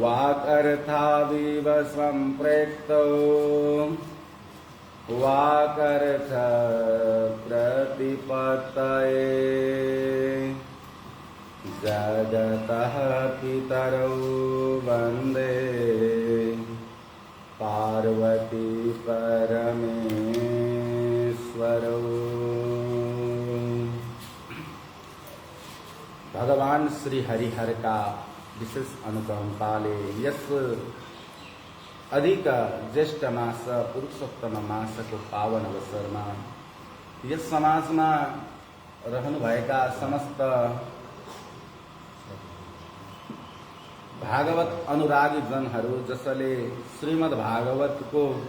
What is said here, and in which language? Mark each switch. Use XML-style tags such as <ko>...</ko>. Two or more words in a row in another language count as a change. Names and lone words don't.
<sa>वाकर्थाविव सम्प्रेक्तौ वाकर्थ प्रतिपत्तये जगतः पितरौ वन्दे पार्वती परमेश्वरौ।</sa> <ne>भगवान श्री हरिहर का विशेष अनुकंपाले यस अधिक ज्येष्ठ मास पुरुषोत्तम मासको पावन अवसरमा यस समाजमा रहनुभएका समस्त भागवत अनुरागी जनहरू जसले श्रीमद् भागवतको</ne>